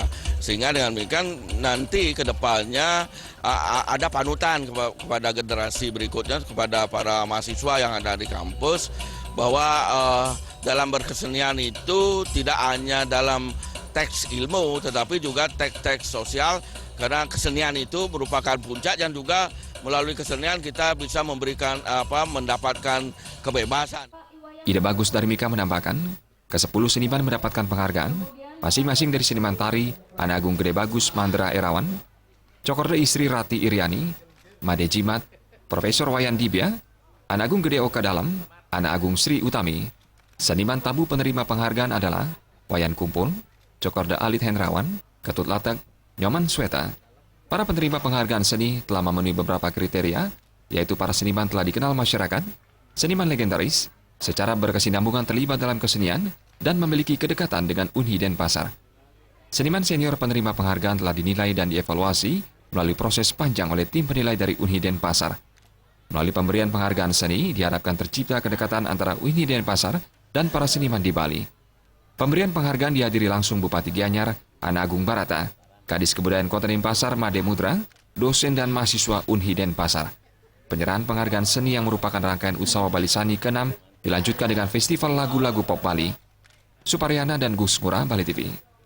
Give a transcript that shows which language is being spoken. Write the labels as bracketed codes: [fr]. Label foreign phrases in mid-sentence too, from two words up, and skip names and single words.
[id] Sehingga dengan demikian nanti ke depannya ada panutan kepada generasi berikutnya, kepada para mahasiswa yang ada di kampus, bahwa dalam berkesenian itu tidak hanya dalam teks ilmu, tetapi juga teks sosial, karena kesenian itu merupakan puncak dan juga melalui kesenian kita bisa mendapatkan kebebasan. Ida Bagus Darmika menambahkan, ke-10 seniman mendapatkan penghargaan, masing-masing dari seniman tari, Ana Agung Gede Bagus Mandra Erawan, Cokorde Istri Rati Iriani, Made Jimat, Profesor Wayan Dibya, Ana Agung Gede Oka Dalam, Ana Agung Sri Utami. Seniman tabu penerima penghargaan adalah Wayan Kumpul, Cokorde Alit Hendrawan, Ketut Latek, Nyoman Sweta. Para penerima penghargaan seni telah memenuhi beberapa kriteria, yaitu para seniman telah dikenal masyarakat, seniman legendaris, secara berkesinambungan terlibat dalam kesenian, dan memiliki kedekatan dengan Unhi Denpasar. Seniman senior penerima penghargaan telah dinilai dan dievaluasi melalui proses panjang oleh tim penilai dari Unhi Denpasar. Melalui pemberian penghargaan seni, diharapkan tercipta kedekatan antara Unhi Denpasar dan para seniman di Bali. Pemberian penghargaan dihadiri langsung Bupati Gianyar, Ana Agung Barata, Kadis Kebudayaan Kota Denpasar, Made Mudra, dosen dan mahasiswa Unhi Denpasar. Penyerahan penghargaan seni yang merupakan rangkaian Utsawa Bali Sani ke-6 dilanjutkan dengan Festival Lagu-Lagu Pop Bali. Suparyana dan Gus Ngurah, Bali TV.